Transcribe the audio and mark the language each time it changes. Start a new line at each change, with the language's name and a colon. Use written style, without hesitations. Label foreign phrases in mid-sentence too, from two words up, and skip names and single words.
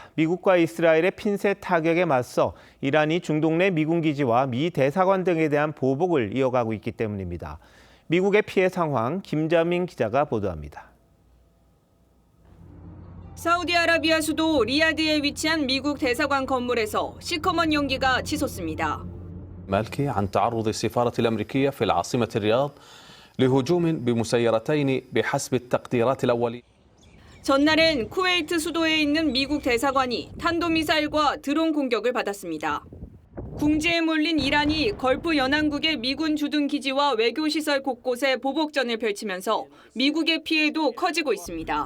Korean: 미국과 이스라엘의 핀셋 타격에 맞서 이란이 중동 내 미군 기지와 미 대사관 등에 대한 보복을 이어가고 있기 때문입니다. 미국의 피해 상황 김자민 기자가 보도합니다. 사우디아라비아 수도 리야드에 위치한 미국 대사관 건물에서 시커먼 연기가 치솟습니다.
Arabic: مالكي عن تعرض السفارة الأمريكية في العاصمة الرياض لهجوم بمسيرتين بحسب التقديرات الأولية.
Korean: 전날엔 쿠웨이트 수도에 있는 미국 대사관이 탄도미사일과 드론 공격을 받았습니다. 궁지에 몰린 이란이 걸프 연안국의 미군 주둔 기지와 외교시설 곳곳에 보복전을 펼치면서 미국의 피해도 커지고 있습니다.